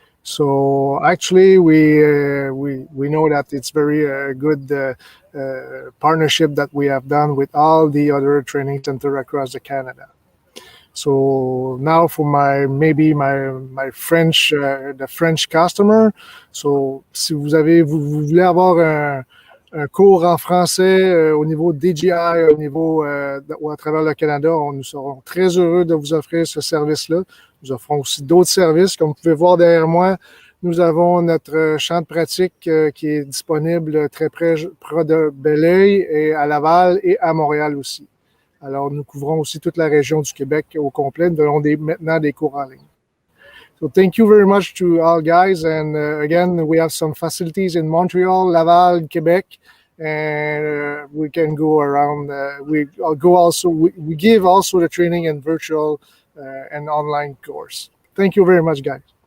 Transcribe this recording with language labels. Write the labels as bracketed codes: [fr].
[en] So actually, we know that it's very good partnership that we have done with all the other training centers across the Canada. So now for my French the French customer. [fr] So si vous voulez avoir un cours en français au niveau DJI, au niveau ou à travers le Canada, nous serons très heureux de vous offrir ce service-là. Nous offrons aussi d'autres services. Comme vous pouvez voir derrière moi, nous avons notre champ de pratique qui est disponible très près de Belleuil et à Laval et à Montréal aussi. Alors, nous couvrons aussi toute la région du Québec au complet. Nous donnons maintenant des cours en ligne. [en] So thank you very much to all guys. And again, we have some facilities in Montreal, Laval, Quebec, and we can go around. We give also the training in virtual and online course. Thank you very much, guys.